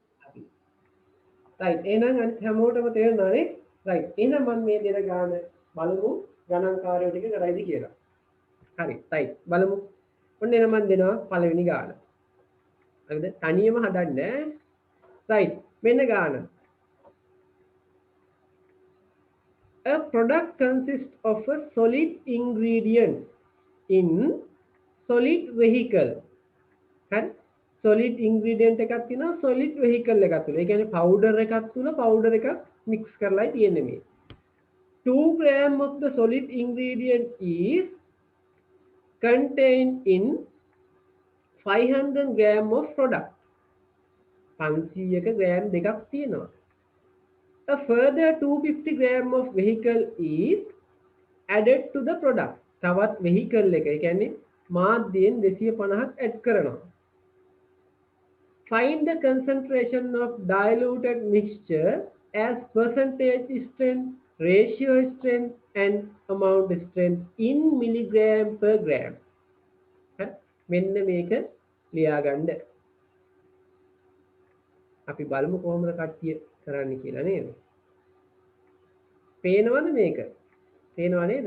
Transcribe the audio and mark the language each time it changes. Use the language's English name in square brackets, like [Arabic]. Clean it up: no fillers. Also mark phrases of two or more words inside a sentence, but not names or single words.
[Sinhala] right එහෙනම් අනිත් හැමෝටම තේරුණානේ? right එහෙනම් මම මේ දෙන ගාන බලමු ගණන්කාරයෝ ටික කරයිද කියලා. හරි right බලමු. ඔන්න එහෙනම් මම දෙනවා පළවෙනි ගාන. හරිද? තනියම හදන්නේ right මෙන්න ගාන. [English] A product consists of a solid ingredient in solid vehicle. [Sinhala] හරි? [English] solid ingredient [Sinhala] එකක් තියෙනවා [English] solid vehicle [Sinhala] එකක් තුල. ඒ කියන්නේ powder එකක් තුල powder එකක් mix කරලායි තියෙන්නේ මේ. [English] 2 gram of the solid ingredient is contained in 500 gram of product. [Sinhala] 500ක gram දෙකක් තියෙනවා. [English] A further 250 gram of vehicle is added to the product. [Sinhala] තවත් vehicle එක. ඒ කියන්නේ මාධ්‍යයෙන් 250ක් add කරනවා. [English] Find the concentration of diluted mixture as percentage strength, ratio strength and amount strength in milligram per gram. [Sinhala] මෙන්න මේක ලියා ගන්න. අපි බලමු කොහොමද කට්ටිය කරන්න කියලා නේද? පේනවද මේක? පේනව නේද?